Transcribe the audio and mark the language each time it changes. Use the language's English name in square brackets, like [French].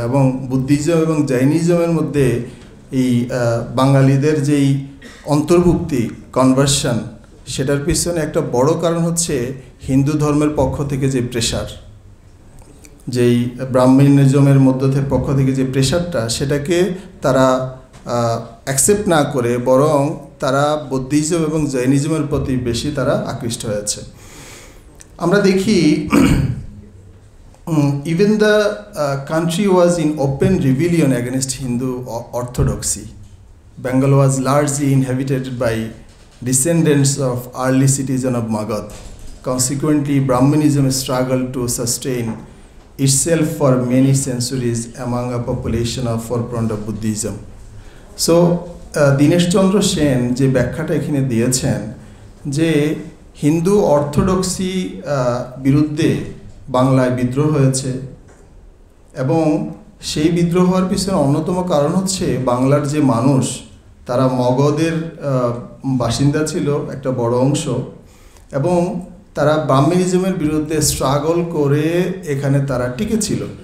[Bangla] এবং বুদ্ধিজম এবং জৈনিজমের মধ্যে এই বাঙালিদের যেই অন্তর্ভুক্তি, কনভার্সন, সেটার পিছনে একটা বড় কারণ হচ্ছে হিন্দু ধর্মের পক্ষ থেকে যে প্রেশার, যেই ব্রাহ্মণিজমের পক্ষ থেকে যে প্রেশারটা, সেটাকে তারা অ্যাকসেপ্ট না করে বরং তারা বৌদ্ধিজম এবং জৈনিজমের প্রতি বেশি তারা আকৃষ্ট হয়েছে। আমরা দেখি [English] Even the country was in open rebellion against Hindu orthodoxy. Bengal was largely inhabited by descendants of early citizens of Magad. Consequently, Brahmanism struggled to sustain itself for many centuries among a population of forefront of Buddhism. [Bangla] So, Dinesh চন্দ্র সেন যে ব্যাখ্যাটা এখানে দিয়েছেন যে Hindu orthodoxy বিরুদ্ধে বাংলায় বিদ্রোহ হয়েছে, এবং সেই বিদ্রোহ হওয়ার পিছনে অন্যতম কারণ হচ্ছে বাংলার যে মানুষ তারা মগধের বাসিন্দা ছিল একটা বড় অংশ, এবং তারা ব্রাহ্মণিজমের বিরুদ্ধে স্ট্রাগল করে এখানে তারা টিকে ছিল।